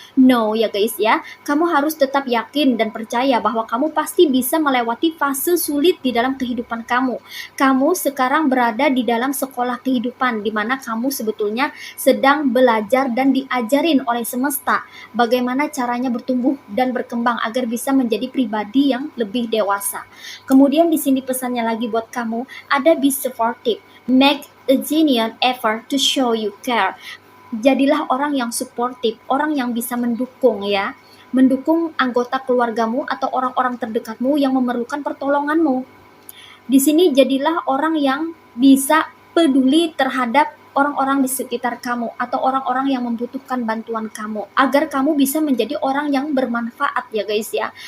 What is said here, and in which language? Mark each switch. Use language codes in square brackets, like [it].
[id] No ya guys ya. Kamu harus tetap yakin dan percaya bahwa kamu pasti bisa melewati fase sulit di dalam kehidupan kamu. Kamu sekarang berada di dalam sekolah kehidupan di mana kamu sebetulnya sedang belajar dan diajarin oleh semesta bagaimana caranya bertumbuh dan berkembang agar bisa menjadi pribadi yang lebih dewasa. Kemudian di sini pesannya lagi buat kamu, ada [en] be supportive. Make a genuine effort to show you care. [id] Jadilah orang yang suportif, orang yang bisa mendukung ya. Mendukung anggota keluargamu atau orang-orang terdekatmu yang memerlukan pertolonganmu. Di sini jadilah orang yang bisa peduli terhadap orang-orang di sekitar kamu atau orang-orang yang membutuhkan bantuan kamu agar kamu bisa menjadi orang yang bermanfaat ya guys ya.